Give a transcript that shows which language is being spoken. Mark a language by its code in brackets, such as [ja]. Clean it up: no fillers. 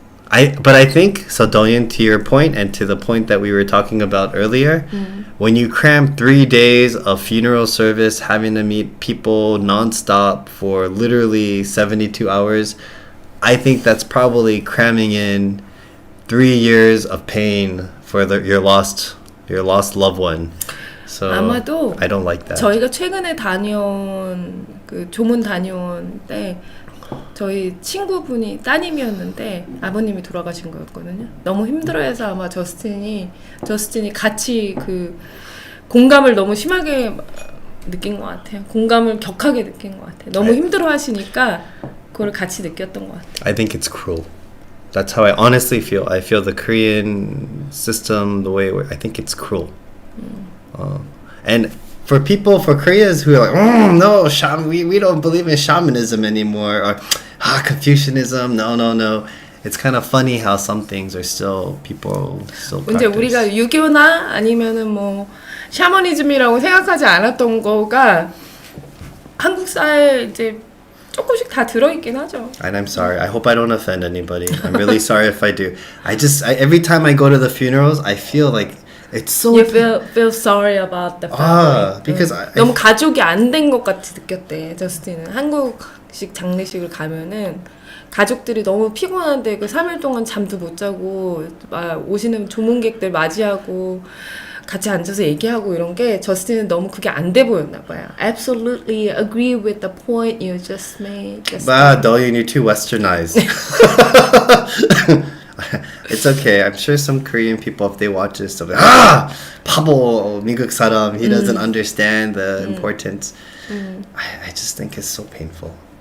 [en] But I think, so Doyen, to your point and to the point that we were talking about earlier, when you cram 3 days of funeral service, having to meet people nonstop for literally 72 hours, I think that's probably cramming in 3 years of pain for your lost loved one. So [ko] 아마도 [en] I don't like that. [ko] 저희가 최근에 다녀온 그 조문 다녀온 때 저희 친구분이 따님이었는데 아버님이 돌아가신 거였거든요. 너무 힘들어해서 아마 저스틴이 같이 그 공감을 너무 심하게 느낀 것 같아요. 공감을 격하게 느낀 것 같아요. 너무 힘들어하시니까 그걸 같이 느꼈던 것 같아요. [en] I think it's cruel. That's how I honestly feel. I feel the Korean system, the way I think it's cruel. And for Koreans who are like, no, we don't believe in shamanism anymore, or Confucianism, no. It's kind of funny how some things are people still [ko] 이제 [en] practice. [ko] 우리가 유교나 아니면은 뭐 샤머니즘이라고 생각하지 않았던 거가 한국 사회에 이제 조금씩 다 들어있긴 하죠. [en] And I'm sorry. I hope I don't offend anybody. I'm really sorry if I do. every time I go to the funerals, I feel like it's so. You feel sorry about the family. because [ko] 너무 가족이 안 된 것 같이 느꼈대. 저스틴은 한국식 장례식을 가면은 가족들이 너무 피곤한데 그 3일 동안 잠도 못 자고 막 오시는 조문객들 맞이하고 같이 앉아서 얘기하고 이런 게 저스틴은 너무 그게 안 돼 보였나 봐요. [en] Absolutely agree with the point you just made. Dolian, you're too westernized. It's okay. I'm sure some Korean people, if they watch this, they'll be like, 바보 미국 사람. He doesn't understand the importance. I just think it's so painful.